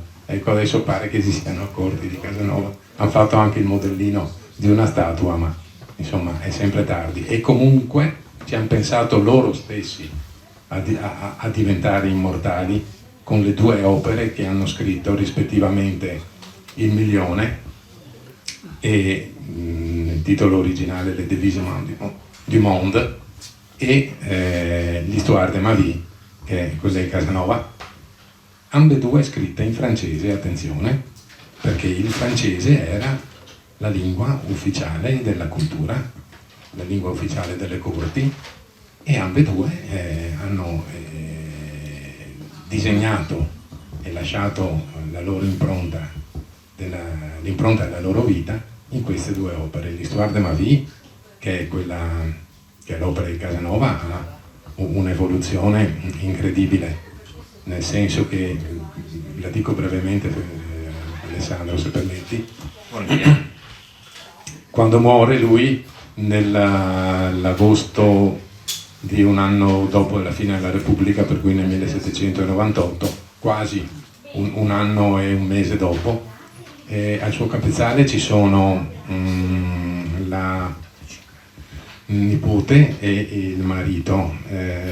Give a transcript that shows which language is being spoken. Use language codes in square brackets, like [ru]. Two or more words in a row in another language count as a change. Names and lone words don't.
[it] Ecco, adesso pare che si siano accorti di Casanova, hanno fatto anche il modellino di una statua, ma insomma è sempre tardi, e comunque ci hanno pensato loro stessi a diventare immortali con le due opere che hanno scritto rispettivamente Il Milione e il titolo originale Le Devise du Monde e l'Histoire de ma vie, che è quella di Casanova, ambedue scritte in francese, attenzione, perché il francese era la lingua ufficiale della cultura, la lingua ufficiale delle corti, e ambedue hanno disegnato e lasciato la loro impronta, l'impronta della loro vita in queste due opere. L'Histoire de ma vie, che è che è l'opera di Casanova, ha un'evoluzione incredibile, nel senso che, la dico brevemente, Alessandro, se permetti, quando muore lui nell'agosto di un anno dopo la fine della Repubblica, per cui nel 1798, quasi un anno e un mese dopo, al suo capezzale ci sono la nipote e il marito.